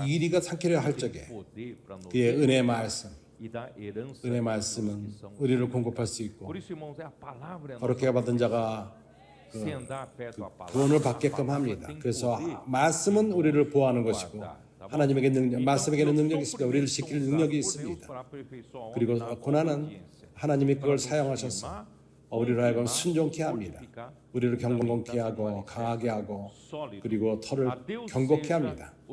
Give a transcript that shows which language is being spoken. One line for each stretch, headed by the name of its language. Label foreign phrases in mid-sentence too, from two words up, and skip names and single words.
Korean: 이리가 삼키려 할
Portuguese: tem
Korean: 적에
Portuguese: poder para nos
Korean: 그의 은혜 말씀,
Portuguese: e da herança
Korean: 은혜
Portuguese: dos
Korean: 말씀은
Portuguese: que são
Korean: 우리를 공급할 수 있고
Portuguese: Por isso, irmãos, é a palavra é a
Korean: 거룩하게 받은 자가
Portuguese: se andar perto da palavra.
Korean: 구원을
Portuguese: a
Korean: 받게끔
Portuguese: palavra
Korean: 합니다.
Portuguese: tem
Korean: 그래서
Portuguese: poder.
Korean: 말씀은 우리를 보호하는 것이고 하나님에게 말씀에게는 능력이 있습니다. 우리를 지킬 능력이 있습니다. 그리고 고난은 하나님이 그걸 사용하셔서 우리를 하여금 순종케 합니다. 우리를 경건케 하고 강하게 하고 그리고 털을 경고케 합니다.